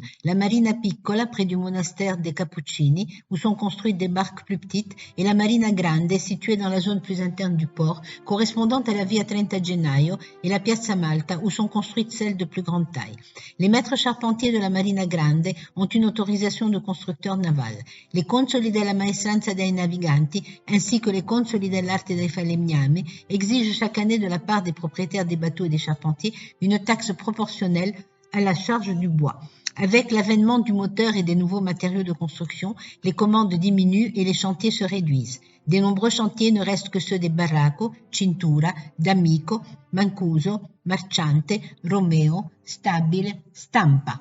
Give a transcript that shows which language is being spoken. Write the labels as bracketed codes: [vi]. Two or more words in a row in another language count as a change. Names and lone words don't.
[fr] La Marina Piccola, près du monastère des Cappuccini, où sont construites des barques plus petites, et la Marina Grande, située dans la zone plus interne du port, correspondant à la Via Trenta Gennaio et la Piazza Malta, où sont construites celles de plus grande taille. Les maîtres charpentiers de la Marina Grande ont une autorisation de constructeur naval. Les consoli della Maestranza dei Naviganti, ainsi que les consoli dell'Arte dei Falegnami, exigent chaque année de la part des propriétaires des bateaux et des charpentiers une taxe proportionnelle à la charge du bois. Avec l'avènement du moteur et des nouveaux matériaux de construction, les commandes diminuent et les chantiers se réduisent. De nombreux chantiers ne restent que ceux des Barraco, Cintura, D'Amico, Mancuso, Marciante, Romeo, Stabile, Stampa.